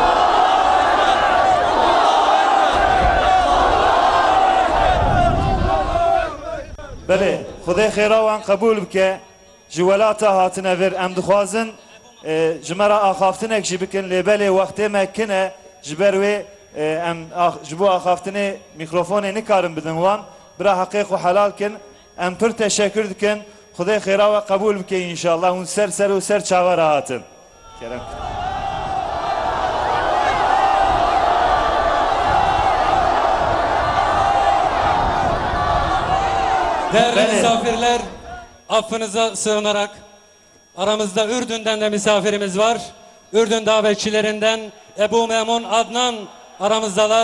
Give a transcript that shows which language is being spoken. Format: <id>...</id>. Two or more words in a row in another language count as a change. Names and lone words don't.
<ku>Belê, Xwedê xêra wan qebûl bike ji welata hatine vir em dixwazin ji me re axaftinek jî bikin lê belê wextê me kin e ji ber wê em ji bo axaftinê mîkrofonê nikarin bidin wan bira heqîq û helal kin em pir teşekkür dikin. Xwedê xêra we qebûl bike înşallah hûn ser û ser çavara hatin. Kerem.</ku> <tr>Değerli misafirler, affınıza sığınarak aramızda Ürdün'den de misafirimiz var. Ürdün davetçilerinden Ebu Memun Adnan aramızdalar.</tr>